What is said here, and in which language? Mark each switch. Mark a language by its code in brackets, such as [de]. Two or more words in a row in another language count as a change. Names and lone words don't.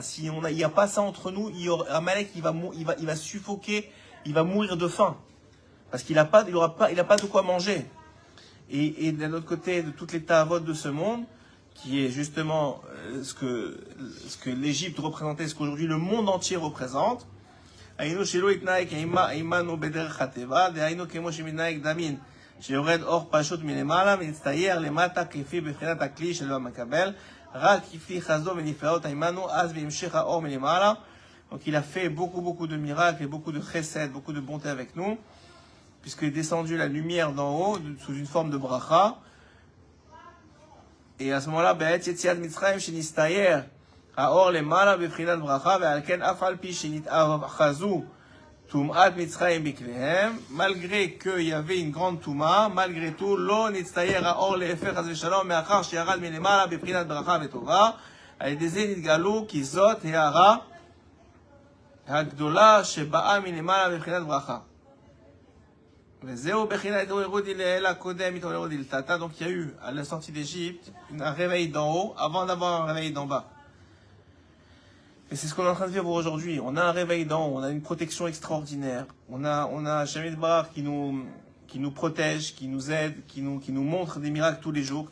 [fr] Si il n'y a pas ça entre nous, Amalek il va suffoquer, il va mourir de faim. Parce qu'il n'a pas de quoi manger. Et d'un autre côté, de toutes les ta'avot de ce monde, qui est justement ce que l'Égypte représentait, ce qu'aujourd'hui le monde entier représente, [he] היינו שלא יתנהג עמנו בדרך הטבע, דהיינו כמו שמתנהג דמין, שיורד אור פשוט מלמעלה ומצטייר למטה כפי בבחינת הכלי שלו המקבל, רק כפי חסדו ונפלאות עמנו, אז בהמשך האור מלמעלה. [fr] Donc il a fait beaucoup de miracles et beaucoup de chesed, beaucoup de bonté avec nous, puisqu'il est descendu la lumière d'en haut sous une forme de bracha. Et à ce moment-là, [he] בעת יציאת מצרים שנסתייר האור למעלה בבחינת ברכה, ועל כן אף על פי שנתאחזו טומאת מצרים בכליהם, [fr] malgré qu'il y avait une grande טומאה, malgré tout, [he] לא נצטייר האור להפך חס ושלום, מאחר שירד מלמעלה בבחינת ברכה וטובה, על ידי זה נתגלו כי זאת הערה הגדולה שבאה מלמעלה בבחינת ברכה. וזהו בחינת התעוררות לאל הקודם, התעוררות לתתא. [fr] Donc il y a eu, à la sortie d'Égypte, un réveil d'en haut avant d'avoir un réveil d'en bas. Et c'est ce qu'on est en train de vivre aujourd'hui. On a un réveil d'en haut, on a une protection extraordinaire. On a Shamid Bar qui nous protège, qui nous aide, qui nous montre des miracles tous les jours.